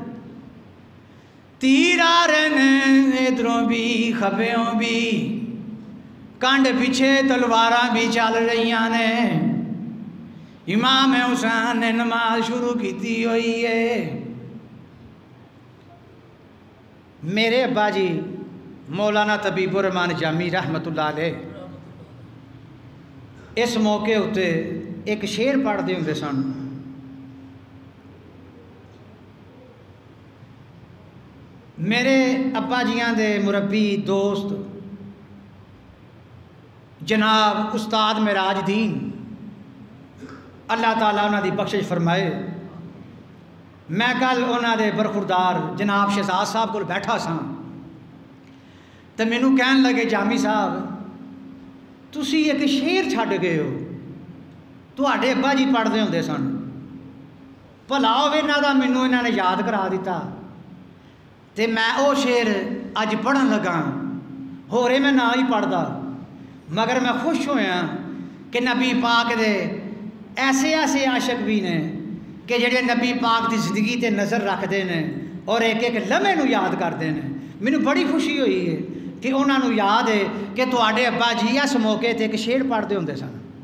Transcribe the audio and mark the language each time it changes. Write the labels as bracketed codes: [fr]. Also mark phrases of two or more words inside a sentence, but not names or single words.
[pa] تیر آ رہے نے ادھروں بھی کھبیوں بھی، کنڈ پچھے تلواراں بھی چل رہی نے. [ur] امام حسین نے نماز شروع کی ہوئی ہے. [pa] میرے ابا جی مولانا طبیب الرحمان جامی [ar] رحمة الله عليه [pa] اس موقعے اتے ایک شعر پڑھتے ہونگے سن. میرے ابا جیاں دے مربی دوست جناب استاد معراج دین، اللہ تعالیٰ انہاں دی بخشش فرمائے. میں کل انہاں دے برخوردار جناب شہزاد صاحب کول بیٹھا سا, تو مینوں کہن لگے جامی صاحب تسی ایک شعر چھڈ گئے ہو، تہاڈے ابا جی پڑھتے ہوندے سن، بھلا ہوے انہاں دا مینوں انہاں نے یاد کرا دیتا تے میں او شعر اج پڑھن لگا، ہو رہے میں نہ ہی پڑھدا، مگر میں خوش ہویا کہ نبی پاک دے ایسے ایسے عاشق بھی نے کہ جڑے نبی پاک دی زندگی تے نظر رکھتے ہیں اور ایک ایک لمحے نو یاد کرتے ہیں۔ مینوں بڑی خوشی ہوئی ہے کہ انہاں نو یاد ہے کہ تواڈے ابا جی اس موقع تے ایک شعر پڑھتے ہوندے سن۔